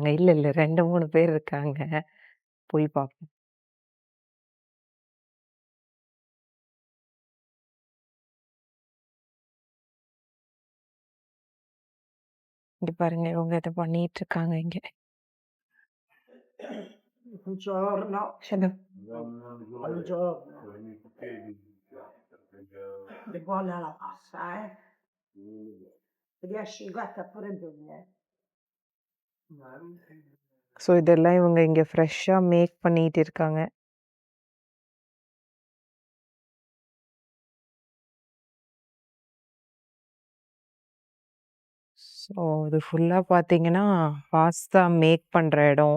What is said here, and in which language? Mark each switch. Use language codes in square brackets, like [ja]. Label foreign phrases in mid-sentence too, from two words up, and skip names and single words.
[ta] இல்ல 2, 3 பேர் இருக்காங்க. போய் பார்ப்போம். இங்க பாருங்க, இவங்க இத பண்ணிட்டுருக்காங்க இங்க. [it] Buongiorno, [ta] ஹலோ. [it] buongiorno. È buona la pasta, eh? Riesci guarda pure bene. [ta] ஸோ இதெல்லாம் இவங்க இங்க [en] fresha make [ta] பண்ணிட்டு இருக்காங்க. ஸோ இது ஃபுல்லா பார்த்தீங்கன்னா, [en] pasta make [ta] பண்ற இடம்.